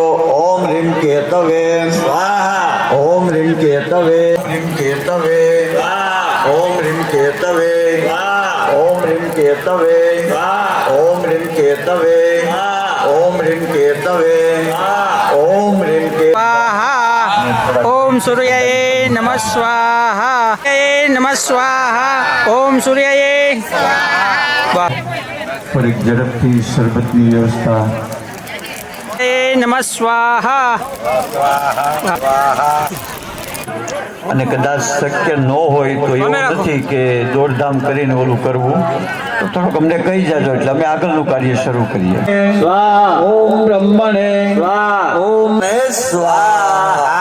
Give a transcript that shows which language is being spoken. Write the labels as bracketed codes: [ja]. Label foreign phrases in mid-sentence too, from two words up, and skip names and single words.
[sa] ઓમ રીમ કેતવે ઓમ રીમ કેતવે રીમ કેતવે ઓમ રીમ કેતવે ઓમ રીમ કેતવે ઓમ રીમ કેતવે ઓમ રીમ કેતવે ઓમ રીમ કે स्वाहा ओम सूर्याय नमः स्वाहा नमः स्वाहा ओम सूर्याय [gu] થોડીક ઝડપથી શરબતની વ્યવસ્થા [sa] नमः स्वाहा [gu] અને કદાચ શક્ય ન હોય તો એવું નથી કે દોડધામ કરીને ઓલું કરવું, તો થોડુંક અમને કહી જાજો એટલે અમે આગળનું કાર્ય શરૂ કરીએ. [sa] ઓમ બ્રહ્મણે ઓમ સ્વાહા.